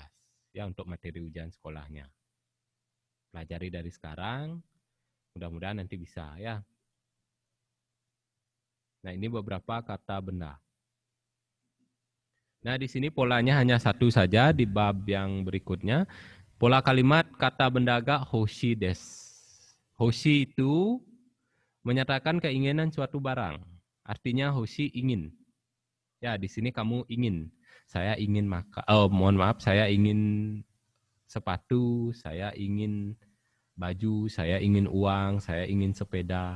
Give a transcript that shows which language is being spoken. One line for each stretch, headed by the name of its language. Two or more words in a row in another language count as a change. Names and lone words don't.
Indonesian: Ya, untuk materi ujian sekolahnya. Pelajari dari sekarang, mudah-mudahan nanti bisa ya. Nah, ini beberapa kata benda. Nah, di sini polanya hanya satu saja di bab yang berikutnya. Pola kalimat kata benda
Japanese: がほしいです.
Indonesian: Hoshi itu menyatakan keinginan suatu barang. Artinya hoshi ingin. Ya, di sini kamu ingin. Saya ingin makan. Saya ingin sepatu, saya ingin baju, saya ingin uang, saya ingin sepeda.